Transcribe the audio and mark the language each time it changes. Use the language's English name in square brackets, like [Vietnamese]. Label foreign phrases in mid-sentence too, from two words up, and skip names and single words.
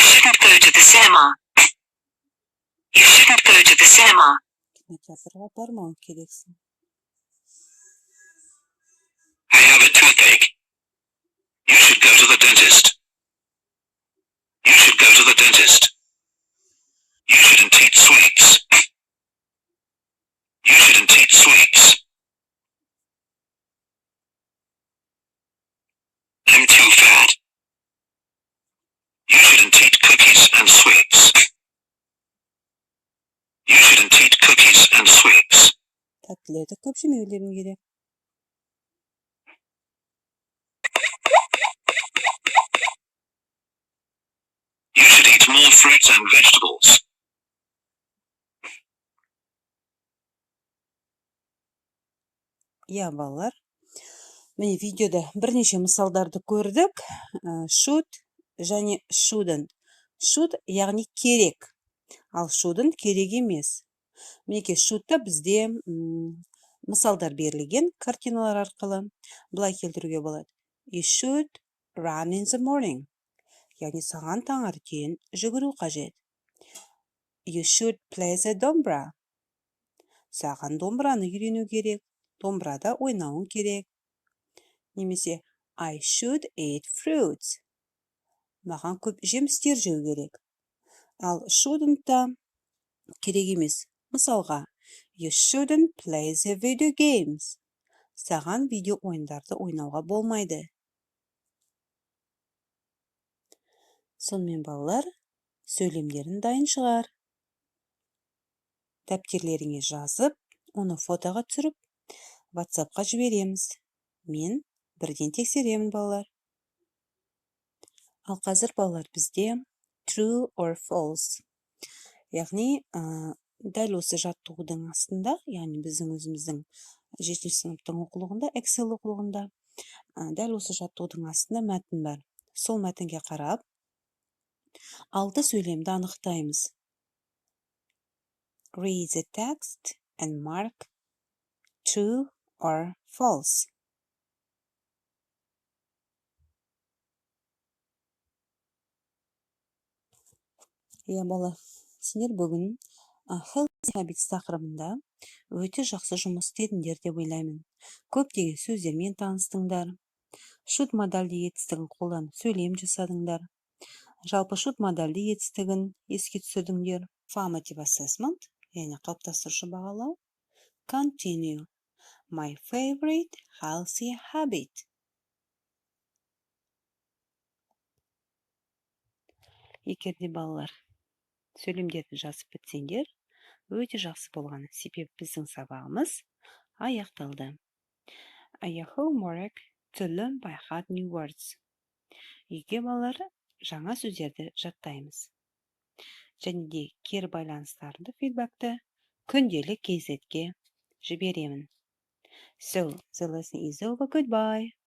[English] shouldn't go to the cinema. You shouldn't go to the cinema. [Kazakh] Кинотеатрға бармау керексің. [English] I have a toothache. You should go to the dentist. You should go to the dentist. You shouldn't eat sweets. You shouldn't eat sweets. I'm too fat. You shouldn't eat cookies and sweets. You shouldn't eat cookies and sweets. [Kazakh] Тәттілерді көп жемеулерің керек. [English] You should eat more fruits and vegetables. [Kazakh] Иә, балалар. Міне видеода бірнеше мысалдарды көрдік. Should және shouldn't. Should яғни керек. Ал shouldn't керек емес. Мінеке should'та бізде мысалдар берілген картиналар арқылы. Бұлай келтіруге болады. [English] You should run in the morning. [Kazakh] Яғни саған таңертең жүгіру қажет. [English] You should play the [Kazakh] домбыра. Саған домбыраны үйрену керек. Домбырада ойнауың керек. [English] Немесе I should eat fruits. [Kazakh] Маған көп жемістер жеу керек. Ал shouldn't-та керек емес. Мысалға, [English] You shouldn't play the video games. [Kazakh] Саған видео ойындарды ойнауға болмайды. Сонымен балалар, сөйлемдерін дайын шығар. Дәптерлеріңе жазып, оны фотоға түсіріп, WhatsApp-қа жібереміз. Мен бірден тексеремін балалар. Ал қазір балалар бізде [English] true or false. [Kazakh] Яғни, дәл осы жаттығудың астында, яғни біздің өзіміздің 7-ші сыныптың оқулығында, Excel оқулығында, дәл осы жаттығудың астында мәтін бар. Сол мәтінге қарап, 6 сөйлемді анықтаймыз. [English] Read the text and mark true or false. [Kazakh] Иә, бала, сендер бүгін [English] Healthy Habits [Kazakh] тақырыбында өте жақсы жұмыс істедіңдер деп ойлаймын. Көптеген сөздермен таныстыңдар. Should модальді етістігін қолданып сөйлем жасадыңдар. Жалпы should модальді етістігін еске түсірдіңдер. [English] Formative assessment, [Kazakh] яғни қалыптастырушы бағалау. [English] Continue. My favorite healthy habit. Егер де балалар сөйлемдерді жазып бітсеңдер, өте жақсы болғаны. Себебі біздің сабағымыз аяқталды. Your homework to learn by heart new words. [Kazakh] Үйге балалар жаңа сөздерді жаттаймыз. Және де кері байланыстарды, фидбакты күнделік KZ-ге жіберемін. [English] So, the lesson is over. Goodbye.